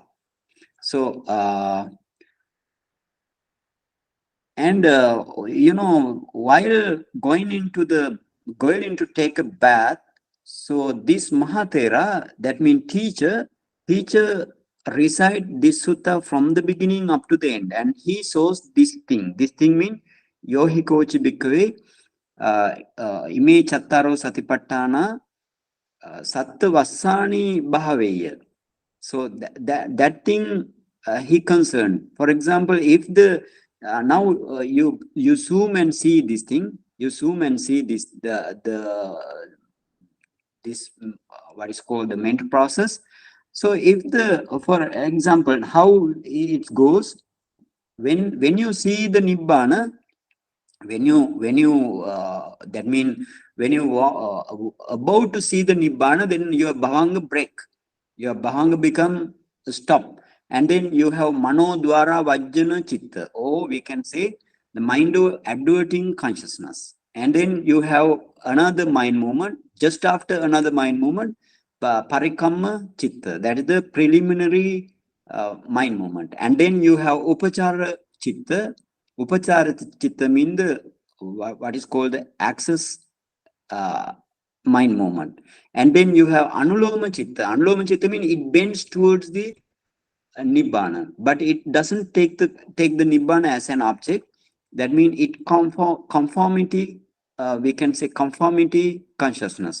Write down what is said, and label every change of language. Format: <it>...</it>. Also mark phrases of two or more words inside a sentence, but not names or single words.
<en>So while going into take a bath, so this Mahatera, that means teacher recite this sutta from the beginning up to the end, and he shows this thing. This thing means</en> <pi>Yohi Kochi Bhikkhave Ime Chattaro Satipatthana Satta Vassani Bhaveya.</pi> <en>So that thing he concerned. For example, if the now you zoom and see this thing, you zoom and see this this what is called the mental process. So if for example, how it goes, when you see the nibbana, when you that means when you about to see the nibbana, then your bhavanga break, your bhavanga become stop, and then you have</en> <pi>mano dwara vajjana chitta,</pi> <en>or we can say the mind of adverting consciousness, and then you have another mind movement. Just after another mind movement,</en> <pi>parikamma chitta,</pi> <en>that is the preliminary mind movement, and then you have</en> <pi>upachara chitta. Upachara chitta</pi> <en>means what is called the access mind movement. And then you have</en> <pi>Anuloma Chitta. Anuloma Chitta</pi> <en>means it bends towards the Nibbana, but it doesn't take the Nibbana as an object. That means it conformity, we can say conformity consciousness.</en>